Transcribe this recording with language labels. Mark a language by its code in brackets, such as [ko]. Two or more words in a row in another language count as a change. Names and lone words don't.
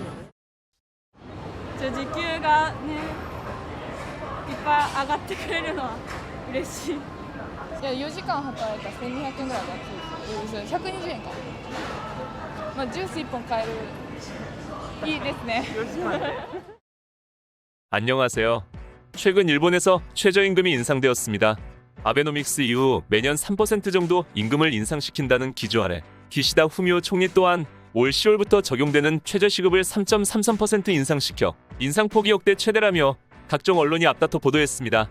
[ja] 時給がね、いっぱい上がってくれるのは嬉しい。いや、4時間働いたら1200円ぐらいだっていう、120円か。ジュース1本買える。いいですね。 [ko] 안녕하세요. 최근 일본에서 최저임금이 인상되었습니다. 아베노믹스 이후 매년 3% 정도 임금을 인상시킨다는 기조 아래 기시다 후미오 총리 또한 올 10월부터 적용되는 최저시급을 3.33% 인상시켜 인상폭이 역대 최대라며 각종 언론이 앞다퉈 보도했습니다.